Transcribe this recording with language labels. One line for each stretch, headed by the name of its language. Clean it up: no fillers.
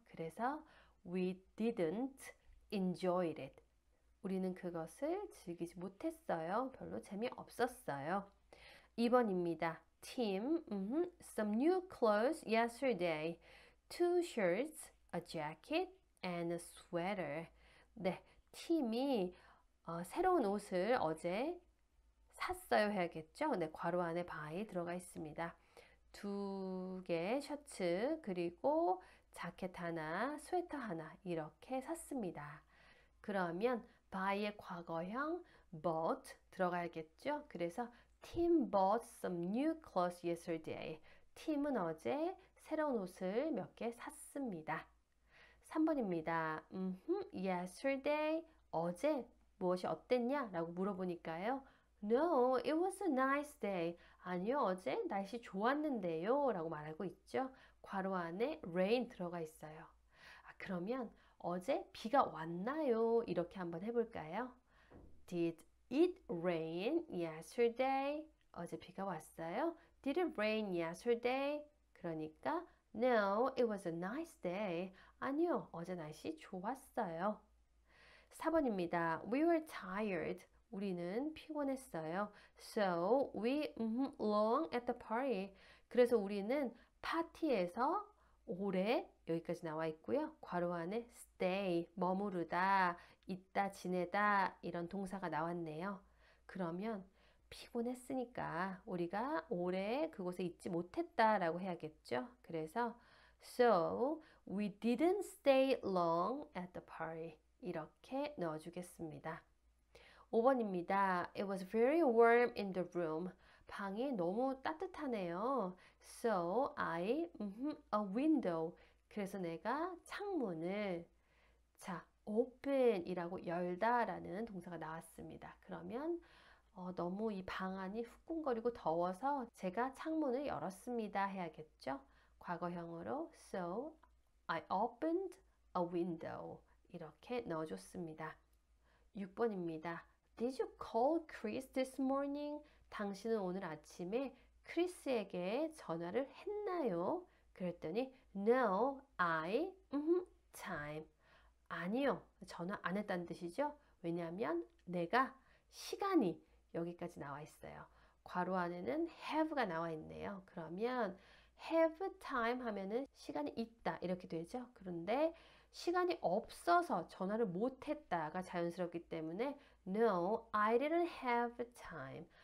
Korean: 그래서
English: we didn't enjoy it.
Korean: 우리는 그것을 즐기지 못했어요. 별로 재미없었어요. 2번입니다.
English: Tim, some new clothes yesterday. 2 shirts, a jacket, and a sweater.
Korean: 네, 팀이 새로운 옷을 어제 샀어요 해야겠죠? 네, 괄호 안에 by 들어가 있습니다. 2개 셔츠 그리고 자켓 하나, 스웨터 하나 이렇게 샀습니다. 그러면 by의 과거형 bought 들어가야겠죠? 그래서
English: Tim bought some new clothes yesterday.
Korean: 팀은 어제 새로운 옷을 몇 개 샀습니다. 3번입니다. Yesterday, 어제 무엇이 어땠냐? 라고 물어보니까요.
English: No, it was a nice day.
Korean: 아니요, 어제 날씨 좋았는데요. 라고 말하고 있죠. 괄호 안에 rain 들어가 있어요. 그러면 어제 비가 왔나요? 이렇게 한번 해볼까요?
English: Did it rain yesterday?
Korean: 어제 비가 왔어요.
English: Did it rain yesterday?
Korean: 그러니까
English: No, it was a nice day.
Korean: 아니요, 어제 날씨 좋았어요. 4번입니다.
English: We were tired.
Korean: 우리는 피곤했어요.
English: So we long at the party.
Korean: 그래서 우리는 파티에서 오래 여기까지 나와 있고요. 괄호 안에 stay, 머무르다, 있다, 지내다 이런 동사가 나왔네요. 그러면 피곤했으니까 우리가 오래 그곳에 있지 못했다라고 해야겠죠. 그래서
English: So we didn't stay long at the party.
Korean: 이렇게 넣어주겠습니다. 5번입니다.
English: It was very warm in the room.
Korean: 방이 너무 따뜻하네요.
English: So I, a window.
Korean: 그래서 내가 창문을 open이라고 열다라는 동사가 나왔습니다. 그러면 너무 이 방 안이 후끈거리고 더워서 제가 창문을 열었습니다 해야겠죠. 과거형으로
English: So I opened a window.
Korean: 이렇게 넣어줬습니다. 6번입니다.
English: Did you call Chris this morning?
Korean: 당신은 오늘 아침에 크리스에게 전화를 했나요? 그랬더니
English: No, I, time.
Korean: 아니요, 전화 안 했다는 뜻이죠. 왜냐하면 내가 시간이 여기까지 나와 있어요. 괄호 안에는 have가 나와 있네요. 그러면 have time 하면은 시간이 있다 이렇게 되죠. 그런데 시간이 없어서 전화를 못했다가 자연스럽기 때문에
English: No, I didn't have time.